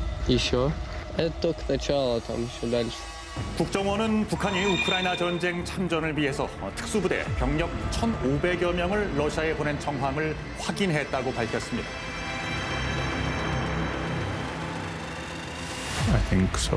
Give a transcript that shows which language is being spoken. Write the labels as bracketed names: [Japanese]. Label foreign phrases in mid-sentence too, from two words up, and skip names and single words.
[Russian] Еще. Это только начало, там еще дальше. [Korean] 국정원은 북한이 우크라이나 전쟁 참전을 위해서 특수부대 병력 1,500여 명을 러시아에 보낸 정황을 확인했다고 밝혔습니다. [English] I think so.